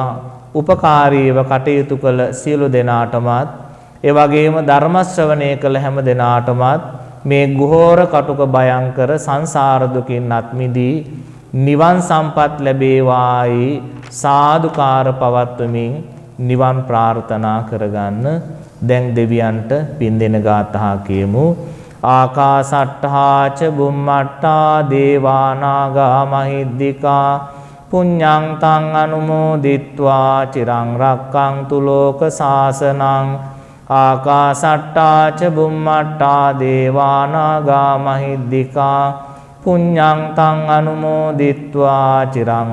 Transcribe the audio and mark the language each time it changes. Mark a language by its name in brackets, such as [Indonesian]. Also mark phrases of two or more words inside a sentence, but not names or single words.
[Sinhala] උපකාරීව කටයුතු කළ සියලු දෙනාටමත්, ඒ වගේම ධර්ම ශ්‍රවණය කළ හැම දෙනාටමත් මේ ගුහෝර කටුක භයංකර සංසාර දුකින් අත් මිදී නිවන් සම්පත් ලැබේවායි සාදුකාර පවත්වමින් නිවන් ප්‍රාර්ථනා කරගන්න. දැන් දෙවියන්ට පින් දෙන ගාථා කියමු. [Pali] ආකාසට්ඨා ච බුම්මට්ඨා දේවා නාග මහිද්దికා පුඤ්ඤං තං අනුමෝදිත්වා චිරං රක්ඛන්තු ලෝක සාසනං ආකාසට්ටා ච බුම්මට්ටා දේවා නාග මහිද්దికා පුඤ්ඤං තං අනුමෝදිත්වා චිරං